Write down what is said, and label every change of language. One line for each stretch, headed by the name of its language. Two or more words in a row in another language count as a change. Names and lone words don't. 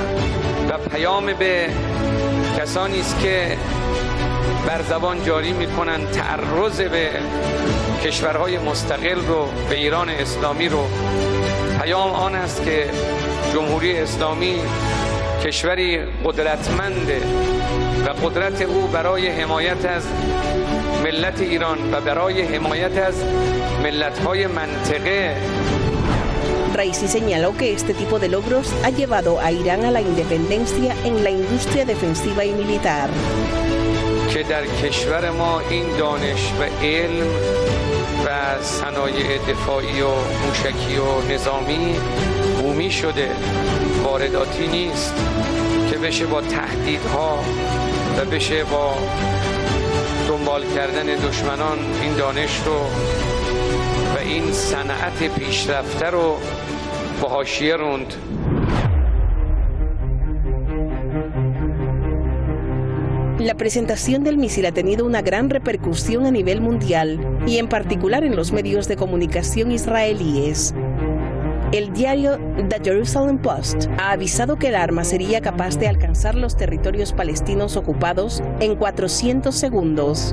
Persian: و پیام به کسانی است که بر زبان جاری میکنن تعرض به کشورهای مستقل رو، به ایران اسلامی رو، پیام آن است که جمهوری اسلامی کشوری قدرتمنده و قدرت او برای حمایت از ملت ایران و برای حمایت از ملت‌های منطقه.
Spanish: Raisi señaló que este tipo de logros ha llevado a Irán a la independencia en la industria defensiva y militar.
Persian: که در کشور ما این دانش و علم و صنایع دفاعی و موشکی و نظامی بومی شده، وارداتی نیست که بشه با تهدیدها و بشه با دنبال کردن دشمنان این دانش رو و این صنعت پیشرفته رو با حاشیه روند.
Spanish: La presentación del misil ha tenido una gran repercusión a nivel mundial y en particular en los medios de comunicación israelíes. El diario The Jerusalem Post ha avisado que el arma sería capaz de alcanzar los territorios palestinos ocupados en 400 segundos.